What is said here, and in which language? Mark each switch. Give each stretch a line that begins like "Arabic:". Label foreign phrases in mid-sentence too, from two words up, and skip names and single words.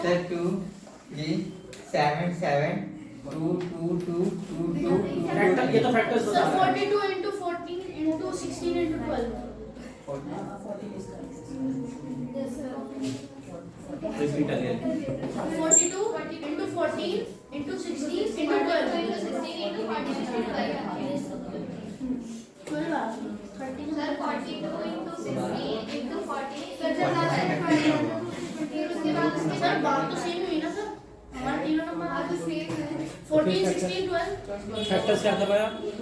Hindi: सर 2 3 7 7 2 2 2 2 2 फैक्टर, ये तो फैक्टर्स सर बता रहा है।
English: 42 into 14 into 16 into 12 repeat again, 42 into 14 into 16 into 12 सर 42 into 16 into 40
Hindi: सर बात तो सेम हुई ना सर, हमारा तीनों नंबर 14 16 12 फैक्टर्स क्या कर रहा है,